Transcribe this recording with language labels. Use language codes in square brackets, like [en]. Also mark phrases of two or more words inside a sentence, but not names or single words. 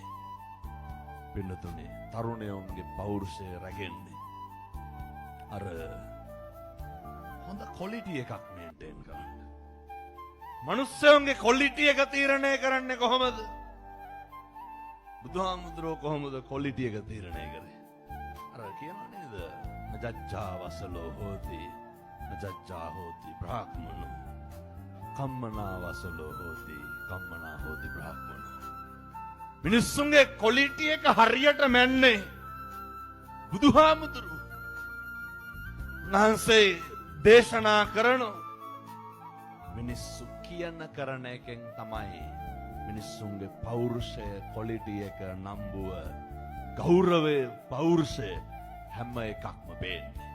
[si] පින්නතුනේ තරුණයෝන්ගේ පෞරුෂය රැගෙන්නේ අර හොඳ ක්වොලිටි එකක් මේන්ටේන් කරන්න. මනුස්සයන්ගේ ක්වොලිටි එක තීරණය කරන්නේ කොහොමද? බුදුහාමුදුරුවෝ කොහොමද ක්වොලිටි එක තීරණය කරේ? අර කියනවා නේද? [pi] නජච්ඡා වසලෝ හෝති නජච්ඡා හෝති බ්‍රාහ්මනෝ කම්මනා වසලෝ හෝති කම්මනා හෝති බ්‍රාහ්මනෝ. [si] මිනිස්සුන්ගේ ක්වොලිටි එක හරියට මැන්නේ බුදුහාමුදුරුවෝ. උන්වහන්සේ දේශනා කරන මිනිස්සු කියන කරන එකෙන් තමයි මිනිස්සුන්ගේ පෞරුෂය ක්වොලිටි එක නම්බුව ගෞරවය පෞරුෂය හැම එකක්ම පේන්නේ.